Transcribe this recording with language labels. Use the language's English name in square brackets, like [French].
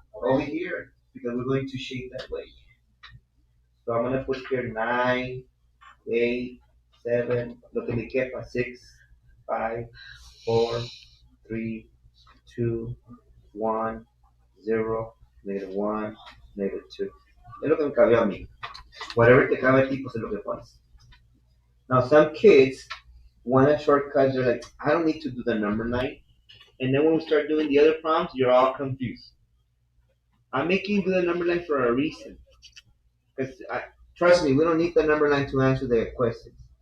[English] Over here, because we're going to shade that way. So I'm going to put here 9, 8, 7, look at me, 6, 5, 4, 3, 2, 1, 0, -1, -2. [Spanish] Es lo que me cabe a mí. [English] Whatever [Spanish] te cabe a ti, pues es lo que pones. [English] Now, some kids want a shortcut. They're like, I don't need to do the number 9. And then when we start doing the other prompts, you're all confused. I'm making you do the number 9 for a reason. Because trust me, we don't need the number 9 to answer the questions.